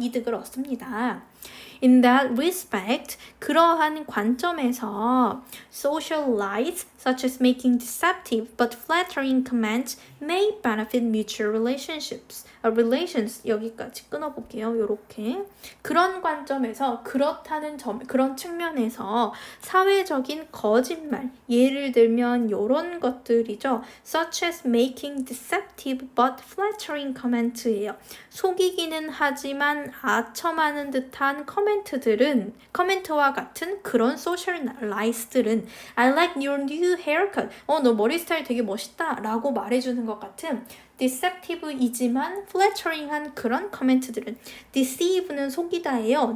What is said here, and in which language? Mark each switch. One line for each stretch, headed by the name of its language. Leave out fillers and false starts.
Korean: 이득을 얻습니다.
English: In that respect,
Korean: 그러한 관점에서
English: social lies such as making deceptive but flattering comments may benefit mutual relations.
Korean: 여기까지 끊어볼게요. 요렇게. 그런 관점에서 그런 측면에서 사회적인 거짓말, 예를 들면 요런 것들이죠.
English: such as making deceptive but flattering comment예요.
Korean: 속이기는 하지만 아첨하는 듯한 커멘트와 같은 그런 social lies들은
English: I like your new haircut.
Korean: 너 머리 스타일 되게 멋있다 라고 말해주는 것 같은 deceptive이지만 flattering한 그런 커멘트들은 deceive는 속이다예요.